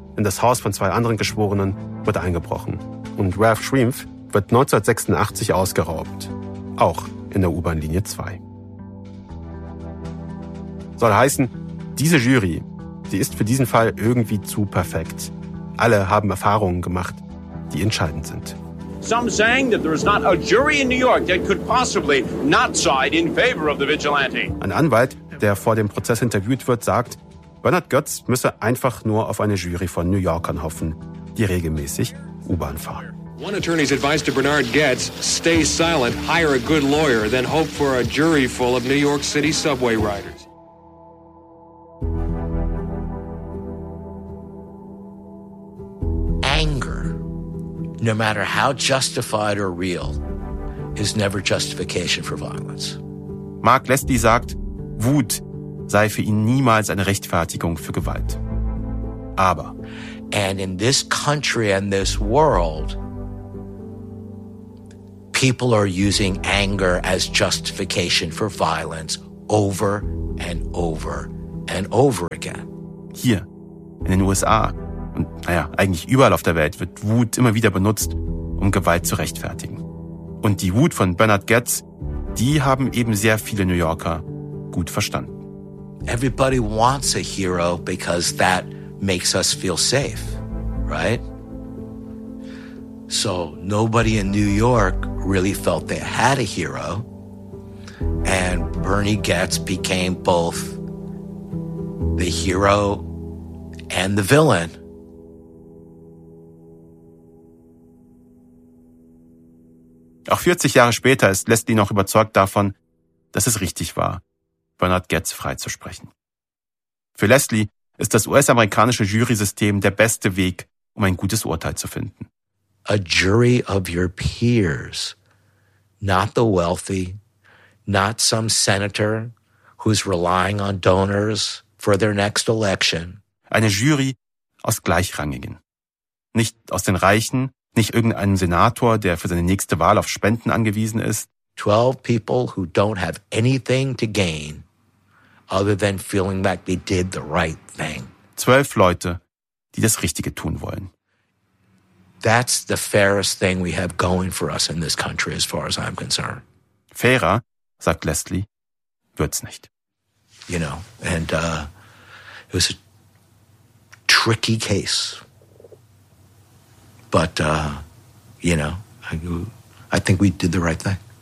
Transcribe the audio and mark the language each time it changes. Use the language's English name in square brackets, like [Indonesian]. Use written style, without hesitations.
[German] In das Haus von 2 anderen Geschworenen wird eingebrochen. Und Ralph Schrempf wird 1986 ausgeraubt. Auch in der U-Bahn Linie 2. Soll heißen, diese Jury, die ist für diesen Fall irgendwie zu perfekt. Alle haben Erfahrungen gemacht, die entscheidend sind. [English] Some saying that there is not a jury in New York that could possibly not side in favor of the vigilante. [German] Ein Anwalt, der vor dem Prozess interviewt wird, sagt, Bernhard Goetz müsse einfach nur auf eine Jury von New Yorkern hoffen, die regelmäßig U-Bahn fahren. [English] One attorney's advice to Bernhard Goetz, stay silent, hire a good lawyer, then hope for a jury full of New York City subway riders. No matter how justified or real, is never justification for violence. [German] Mark Leslie sagt, Wut sei für ihn niemals eine Rechtfertigung für Gewalt. Aber. [English] And in this country and this world, people are using anger as justification for violence over and over and over again. [German] Hier, in den USA. Und naja, eigentlich überall auf der Welt wird Wut immer wieder benutzt, um Gewalt zu rechtfertigen. Und die Wut von Bernhard Goetz, die haben eben sehr viele New Yorker gut verstanden. [English] Everybody wants a hero because that makes us feel safe, right? So nobody in New York really felt they had a hero. And Bernie Goetz became both the hero and the villain. [German] Auch 40 Jahre später ist Leslie noch überzeugt davon, dass es richtig war, Bernhard Goetz freizusprechen. Für Leslie ist das US-amerikanische Jury-System der beste Weg, um ein gutes Urteil zu finden. [English] A jury of your peers, not the wealthy, not some senator who's relying on donors for their next election. [German] Eine Jury aus Gleichrangigen. Nicht aus den Reichen, nicht irgendeinen Senator, der für seine nächste Wahl auf Spenden angewiesen ist. [English] 12 people who don't have anything to gain other than feeling like they did the right thing. [German] 12 Leute, die das Richtige tun wollen. [English] That's the fairest thing we have going for us in this country, as far as I'm concerned. [German] Fairer, sagt Leslie, wird's nicht. [English] You know, and it was a tricky case. But, you know, I think we did the right thing.